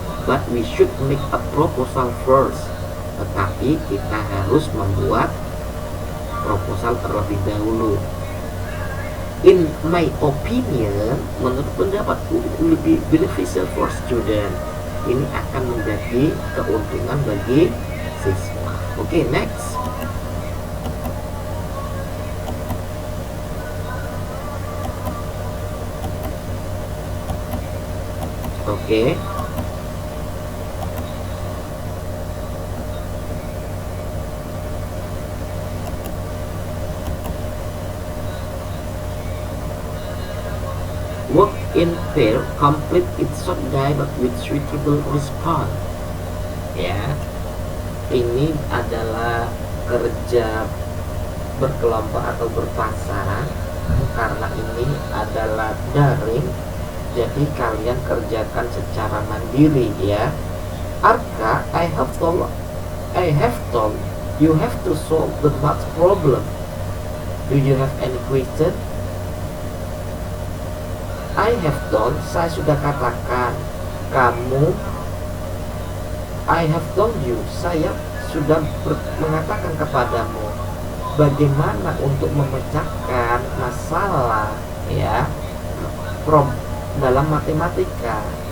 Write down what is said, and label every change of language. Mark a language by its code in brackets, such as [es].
[en] But we should make a proposal first. [id] Tetapi kita harus membuat proposal terlebih dahulu. [en] In my opinion, [id] menurut pendapatku, [en] it will be beneficial for student. [id] Ini akan menjadi keuntungan bagi siswa. Oke, next. Oke. [en] Work in pair, complete its short dialogue with suitable response. [id] Ya, ini adalah kerja berkelompok atau berpasangan. Karena ini adalah daring, jadi kalian kerjakan secara mandiri, ya. [en] Arka, I have told you have to solve the math problem. Do you have any question? I have told, [id] saya sudah katakan. Kamu, [en] I have told you, [id] saya sudah mengatakan kepadamu bagaimana untuk memecahkan masalah, ya, dalam matematika.